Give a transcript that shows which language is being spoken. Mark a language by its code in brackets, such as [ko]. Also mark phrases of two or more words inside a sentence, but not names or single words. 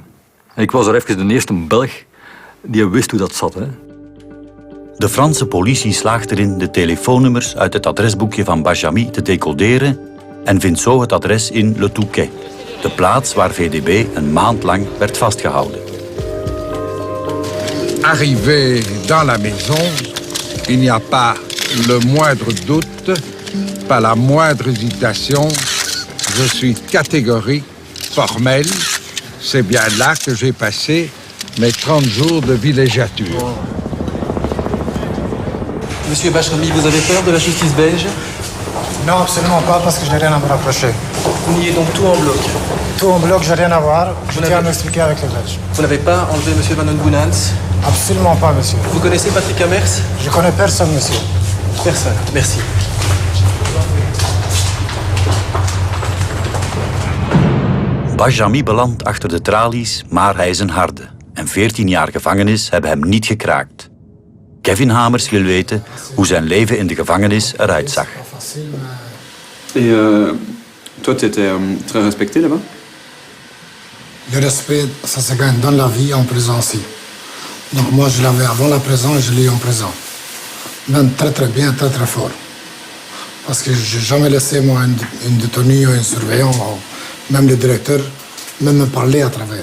[nl] En ik was er even de eerste Belg die wist hoe dat zat. Hè. De Franse politie slaagt erin de telefoonnummers uit het adresboekje van Bajami te decoderen en vindt zo het adres in Le Touquet, de plaats waar VDB een maand lang werd vastgehouden. [fr] Arrivé dans la maison, il n'y a pas le moindre doute, pas la moindre hésitation. Je suis catégorique, formel. C'est bien là que j'ai passé mes 30 jours de villégiature. Monsieur Bajrami, vous avez peur de la justice belge? Non, absolument pas, parce que je n'ai rien à me rapprocher. Vous niez donc tout en bloc? Tout en bloc, j'ai rien à voir. Je tiens à m'expliquer avec les Belges. Vous n'avez pas enlevé monsieur Van den Boenans? Absolument pas, monsieur. Vous connaissez Patrick Amers? Je connais personne, monsieur. Personne, merci. [nl] Bajami belandt achter de tralies, maar hij is een harde. En 14 jaar gevangenis hebben hem niet gekraakt. Kevin Hamers wil weten hoe zijn leven in de gevangenis eruit zag. [fr] Et toi, tu étais très respecté là-bas? Le respect, ça se gagne dans la vie en prison aussi. Donc moi, je l'avais avant la prison et je l'ai eu en prison. Même très très bien, très très fort. Parce que je n'ai jamais laissé moi une détenue ou un surveillant, ou même le directeur, même me parler à travers.